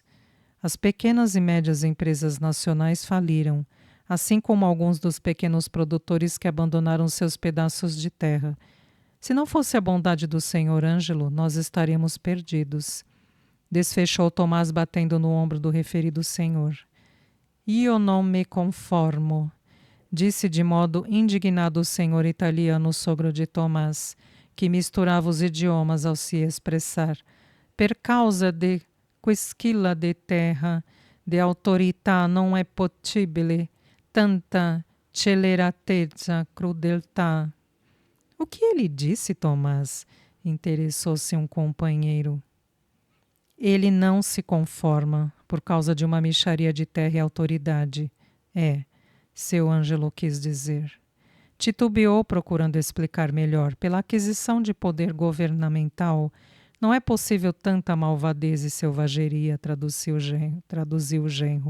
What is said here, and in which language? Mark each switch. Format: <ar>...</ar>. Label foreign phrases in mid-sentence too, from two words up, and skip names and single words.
<pt>As pequenas e médias empresas nacionais faliram, assim como alguns dos pequenos produtores que abandonaram seus pedaços de terra. Se não fosse a bondade do senhor Ângelo, nós estaríamos perdidos. Desfechou Tomás batendo no ombro do referido senhor.</pt> <it>Io non me conformo,</it> <pt>disse de modo indignado o senhor italiano, sogro de Tomás, que misturava os idiomas ao se expressar.</pt> <it>Per causa de quisquilla de terra, de autorità non è possibile, tanta celeratezza, crudeltà.</it> <pt>O que ele disse, Tomás? Interessou-se um companheiro. Ele não se conforma por causa de uma mixaria de terra e autoridade. Seu Ângelo quis dizer. Titubeou procurando explicar melhor. Pela aquisição de poder governamental, não é possível tanta malvadez e selvageria, traduziu o genro.</pt>